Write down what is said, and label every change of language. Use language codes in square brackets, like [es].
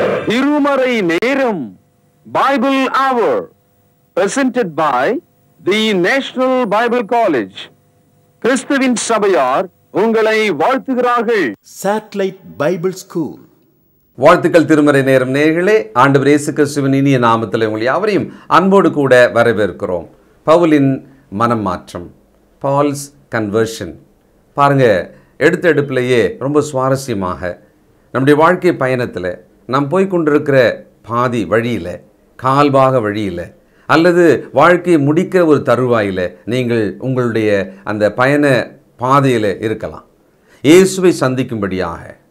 [ta] திருமறை நேரம் [en] Bible Hour presented by the National Bible College. [ta] கிறிஸ்துவின் சபையார் உங்களை வாழ்த்துகிறார்கள். [en] Satellite Bible School. [ta] வாழ்த்துக்கள் திருமறை நேரம் நேயர்களே, ஆண்டவர் இயேசு கிறிஸ்துவின் இனிய நாமத்தில் உங்களை யாவரையும் அன்போடு கூட வரவேற்கிறோம். பவுலின் மனம் மாற்றம், [en] Paul's conversion. [ta] பாருங்க, எடுப்பிலேயே ரொம்ப சுவாரஸ்யமாக நம்முடைய வாழ்க்கை பயணத்தில் நாம் போய்கொண்டிருக்கிற பாதி வழியில், கால்பாக வழியில், அல்லது வாழ்க்கையை முடிக்கிற ஒரு தருவாயில் நீங்கள் உங்களுடைய அந்த பயண பாதையில் இருக்கலாம், இயேசுவை சந்திக்கும்படியாக.